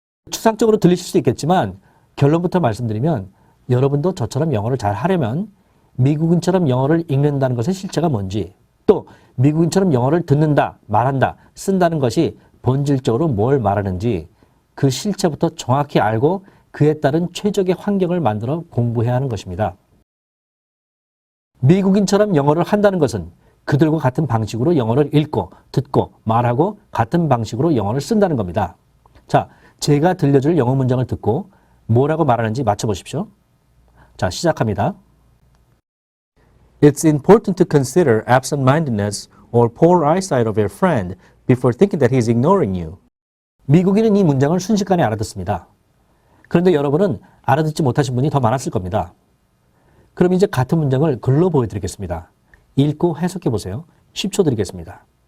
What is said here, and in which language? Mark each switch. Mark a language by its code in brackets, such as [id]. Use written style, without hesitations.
[ko] 추상적으로 들리실 수 있겠지만 결론부터 말씀드리면 여러분도 저처럼 영어를 잘 하려면 미국인처럼 영어를 읽는다는 것의 실체가 뭔지, 또 미국인처럼 영어를 듣는다, 말한다, 쓴다는 것이 본질적으로 뭘 말하는지 그 실체부터 정확히 알고 그에 따른 최적의 환경을 만들어 공부해야 하는 것입니다. 미국인처럼 영어를 한다는 것은 그들과 같은 방식으로 영어를 읽고, 듣고, 말하고 같은 방식으로 영어를 쓴다는 겁니다. 자, 제가 들려줄 영어 문장을 듣고 뭐라고 말하는지 맞춰보십시오. 자, 시작합니다. [en] It's important to consider absent-mindedness or poor eyesight of your friend before thinking that he's ignoring you. [ko] 미국인은 이 문장을 순식간에 알아듣습니다. 그런데 여러분은 알아듣지 못하신 분이 더 많았을 겁니다. 그럼 이제 같은 문장을 글로 보여드리겠습니다. 읽고 해석해 보세요. 10초 드리겠습니다.